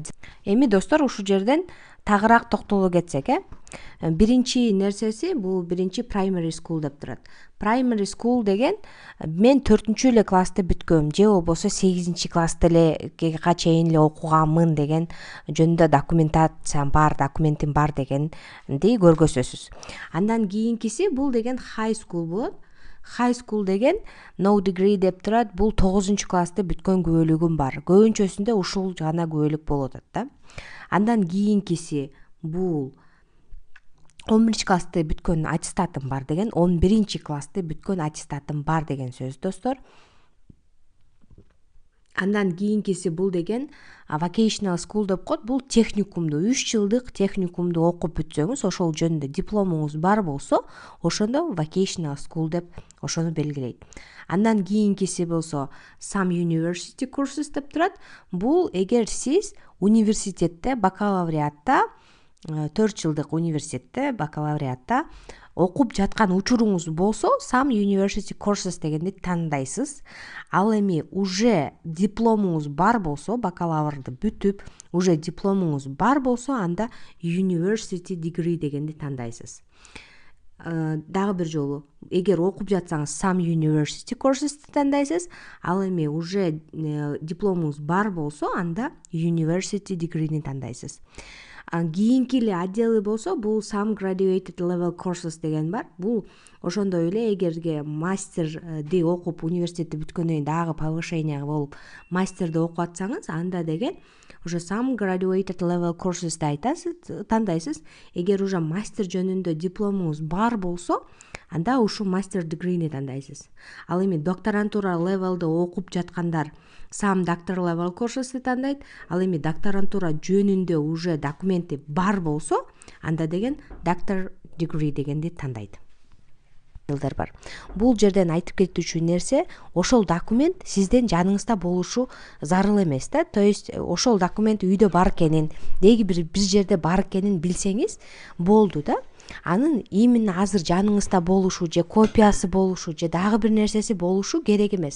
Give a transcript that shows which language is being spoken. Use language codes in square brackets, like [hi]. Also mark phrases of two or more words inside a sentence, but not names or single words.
[ky] Эми достор, ушул жерден тагыраак токтоло кетсек, биринчи нерсеси бул биринчи [en] primary school [ky] деп турат. [en] Primary school [ky] деген мен 4 эле классты бүткөм, же болбосо 8-классты эле чейин эле окуганмын деген жөнүндө документациям бар, документим бар дегенди көргөзөсүз. Андан кийинкиси бул деген [en] high school [ky] болот. [en] High school [ky] деген [en] no degree [ky] деп турат. Бул 9-классты бүткөн күбөлүгүм бар. Көбүнчөсүндө ушул гана күбөлүк болуп атат да. Андан кийинкиси бул 11-классты бүткөн аттестатым бар деген, 11-классты бүткөн аттестатым бар деген сөз достор. Андан кийинкиси бул деген [en] vocational school [ky] деп коет. Бул техникумду, 3 жылдык техникумду окуп бүтсөңүз, ошол жөнүндө дипломуңуз бар болсо, ошондо [en] vocational school [ky] деп ошону белгилейт. Андан кийинкиси болсо [en] some university courses [ky] деп турат. Бул эгер сиз университетте, бакалавриатта, 4 жылдык университетте, бакалавриатта окуп жаткан учуруңуз болсо, [en] some university courses [ky] дегенди тандайсыз. Ал эми уже дипломуңуз бар болсо, бакалаврды бүтүп, уже дипломуңуз бар болсо, анда [en] university degree [ky] дегенди тандайсыз. Дагы бир жолу, эгер окуп жатсаңыз [en] some university courses [ky] тандайсыз, ал эми уже дипломуңуз бар болсо, анда [en] university degree [ky] тандайсыз. Кийинки эле отделы болсо, бул [en] some graduated level courses [ky] деген бар. Бул ошондой эле эгерге мастерди окуп, университетти бүткөндөн кийин дагы повышение болуп мастерди окуп атсаңыз, анда деген уже [en] some graduated level courses [ky] тандайсыз. Эгер уже мастер жөнүндө дипломуңуз бар болсо, анда ушул мастер дегрини тандайсыз. Ал эми докторантура левелде окуп жаткандар [en] some doctor level courses [ky] тандайт. Ал эми докторантура жөнүндө уже документи бар болсо, анда деген [en] doctor degree [ky] дегенди тандайт. Бар. Бул жерден айтып кетүүчү нерсе, ошол документ сиздин жаныңызда болушу зарыл эмес да. [ru] То есть [ky] ошол документ үйдө бар экенин, деги бир жерде бар экенин билсеңиз болду да. Анын именно азыр жаныңызда болушу, же копиясы болушу, же дагы бир нерсеси болушу керек эмес.